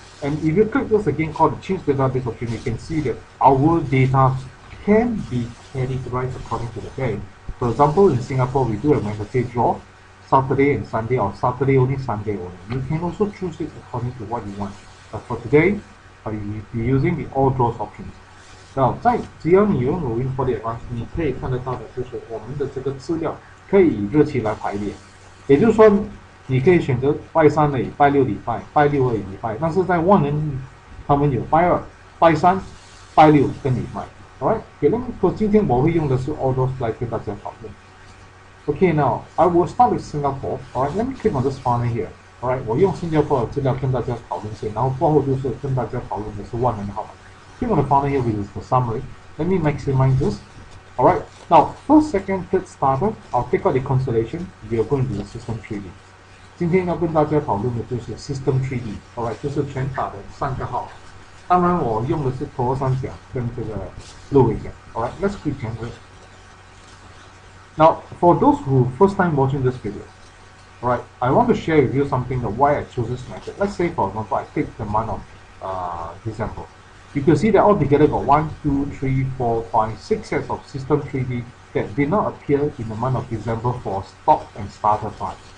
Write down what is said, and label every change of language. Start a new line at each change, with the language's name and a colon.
English: And if you click this again called the change database option, you can see that our data can be categorized according to the day. For example, in Singapore, we do a Wednesday draw, Saturday and Sunday, or Saturday only, Sunday only. You can also choose it according to what you want. But for today, I will be using the all draws options.
Chinese: Now, 只要你拥有 Win4D Advance， 你可以看得到的就是我们的这个资料可以以日期来排列，也就是说，你可以选择拜三而已、拜六礼拜、拜六而已礼拜，但是在万能他们有拜二、拜三、拜六跟礼拜。 Alright， 今天我会用的是 all draws 来跟大家讨论。
English: Okay, now I will start with Singapore. Alright, let me click on this funnel here.
Chinese: Alright， 我用新加坡的资料跟大家讨论先，然后过后就是跟大家讨论的是万能的号码。
English: Click on the funnel here, which is the summary. Let me maximize this. Alright, now first, second, third starter, I'll take out the constellation. We are going to do the system 3D.
Chinese: 今天要跟大家讨论的就是 system 3D. Alright， 就是全打的3个号。当然我用的是头三角跟这个鹿尾角。
English: Alright, let's click generate. Now, for those who first time watching this video, alright, I want to share with you something that why I chose this method. Let's say, for example, I take the month of December. You can see that altogether got 1, 2, 3, 4, 5, 6 sets of System 3D that did not appear in the month of December for stock and starter price.